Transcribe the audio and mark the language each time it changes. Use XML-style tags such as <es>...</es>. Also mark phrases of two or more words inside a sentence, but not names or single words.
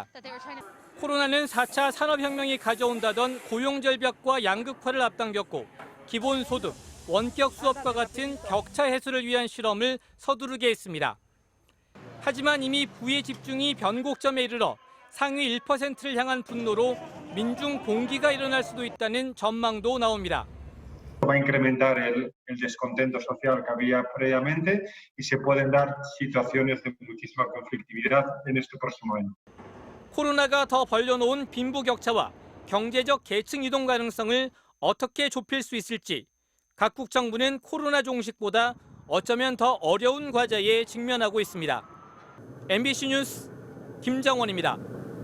<ko>코로나는 4차 산업혁명이 가져온다던 고용절벽과 양극화를 앞당겼고 기본소득, 원격 수업과 같은 격차 해소를 위한 실험을 서두르게 했습니다. 하지만 이미 부의 집중이 변곡점에 이르러 상위 1%를 향한 분노로 민중 봉기가 일어날 수도 있다는 전망도 나옵니다.</ko> <es>Va a incrementar el descontento social que había previamente y se pueden dar situaciones de muchísima conflictividad en este próximo año.</es> <ko>코로나가 더 벌려놓은 빈부격차와 경제적 계층 이동 가능성을 어떻게 좁힐 수 있을지 각국 정부는 코로나 종식보다 어쩌면 더 어려운 과제에 직면하고 있습니다. MBC 뉴스 김정원입니다.</ko>